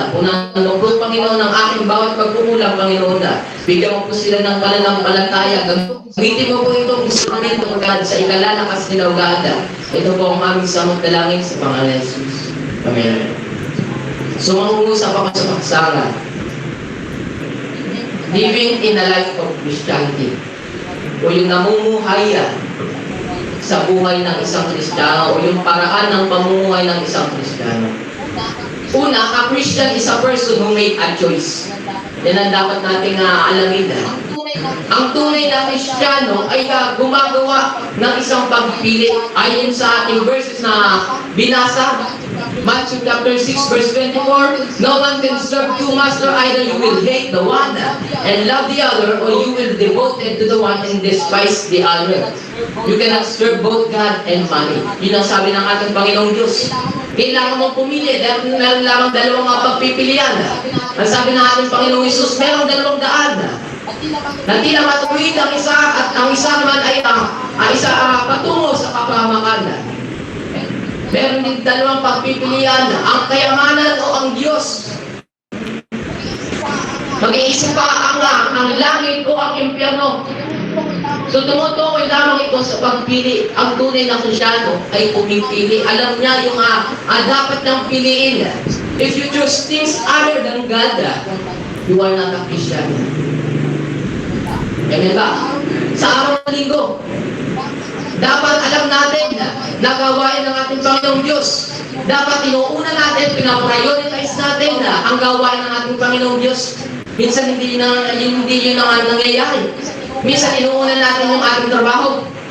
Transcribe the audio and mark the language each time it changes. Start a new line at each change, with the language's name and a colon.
Filipino: Punan po, Panginoon, ang aking bawat pagkukulang, Panginoon. Bigyan mo po sila ng pananampalataya. Gamitin mo po itong instrumento, God, sa ikalalakas nila, God. Ito po ang aming samot dalangin sa pangalan ni Jesus. Amen. So, mangungusap ako sa pagsara.
English: Living in a life of Christianity.
Filipino: O yung namumuhay sa buhay ng isang Kristiyano, o yung paraan ng pamumuhay ng isang Kristiyano. Una,
English: a Christian is a person who made a choice.
Filipino: Yan ang dapat nating alamin. Ang tunay na Kristiyano ay gumagawa ng isang pagpili. Ayon sa ating verses na binasa,
English: Matthew chapter 6 verse 24, no one can serve two masters, either you will hate the one and love the other, or you will devote to the one and despise the other. You cannot serve both God and money.
Filipino: Yun ang sabi ng ating Panginoong Diyos. Kailangan mong pumili dahil meron lamang dalawang pagpipilian. Ang sabi ng ating Panginoong Jesus, meron dalawang daan na tila matuwid ang isa at ang isa naman ay patungo sa kapahamakan. Meron din dalawang pagpipilian, ang kayamanan o ang Diyos. Mag-iisip pa ang langit o ang impyerno. So tumutukoy lamang ito sa pagpili. Ang tunay na Kristiyano ay pumipili. Alam niya yung dapat niyang piliin.
English: If you choose things other than God, you are not a Christian.
Filipino: Amen ba? Sa araw ng linggo, dapat alam natin na gawain ng ating Panginoong Diyos. Dapat inuuna natin, pinaprioritize natin ang gawain ng ating Panginoong Diyos. Minsan hindi yun ang nangyayari. Minsan inuuna natin yung ating trabaho.